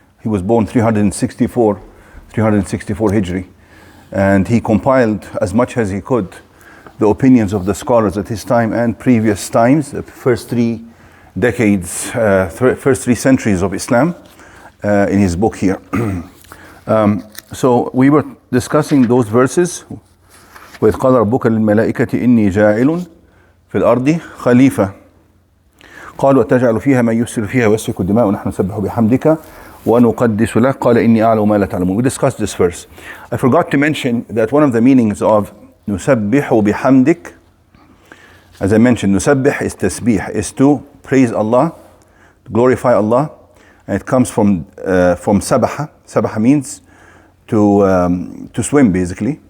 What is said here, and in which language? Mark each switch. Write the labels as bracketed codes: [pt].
[en] He was born 364 Hijri, and he compiled as much as he could the opinions of the scholars at his time and previous times, the first 3 decades, first 3 centuries of Islam, in his book here. So we were discussing those verses. [ar] وإذ قال ربك للملائكة إني جاعل في الأرض خليفة قالوا أتجعل فيها من يفسد فيها ويسفك الدماء ونحن نسبح بحمدك وَنُقَدِّسُ لَكَ قَالَ إِنِّي أَعْلَمُ مَا لَا تَعْلَمُونَ. [en] We discussed this verse. I forgot to mention that one of the meanings of [ar] نُسَبِّحُ بِحَمْدِكَ, [en] as I mentioned, نُسَبِّح is tasbih, is to praise Allah, glorify Allah, and it comes from sabaha. Sabaha means to swim, basically.